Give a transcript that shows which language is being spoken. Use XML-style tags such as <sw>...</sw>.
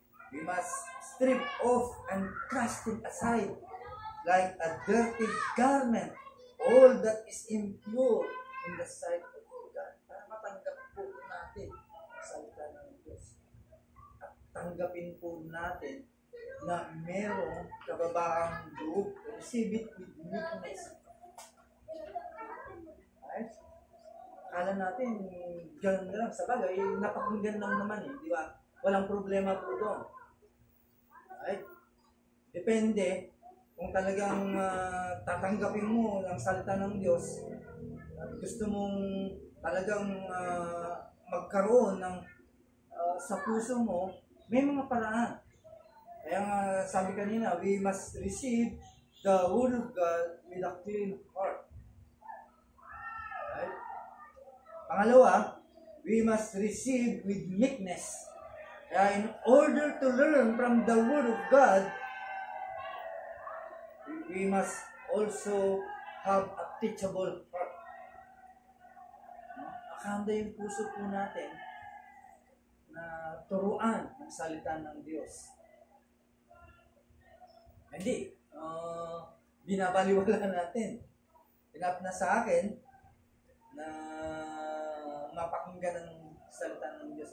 <en>We must strip off and cast it aside like a dirty garment, all that is impure in the sight of God.</en> <tl>Para matanggap po natin ang salita ng Diyos. At tanggapin po natin na merong kababaang loob.</tl> <en>Receive it with meekness.</en> <tl>Right? Akala natin, gano'n na lang. Sa bagay, napakinggan lang naman di ba? Walang problema po doon. Right? Depende kung talagang tatanggapin mo ang salita ng Diyos at gusto mong talagang magkaroon ng sa puso mo, may mga paraan. Kaya nga sabi kanina,</tl> <en>we must receive the Word of God with a clean heart. Right? Pangalawa, we must receive with meekness.</en> <tl>Kaya</tl> <en>in order to learn from the Word of God, we must also have a teachable heart.</en> <tl>Nakahanda yung puso po natin na turuan ang salita ng Diyos. Hindi. Binabaliwala natin. Enough na sa akin na mapakinggan ng salita ng Diyos.</tl>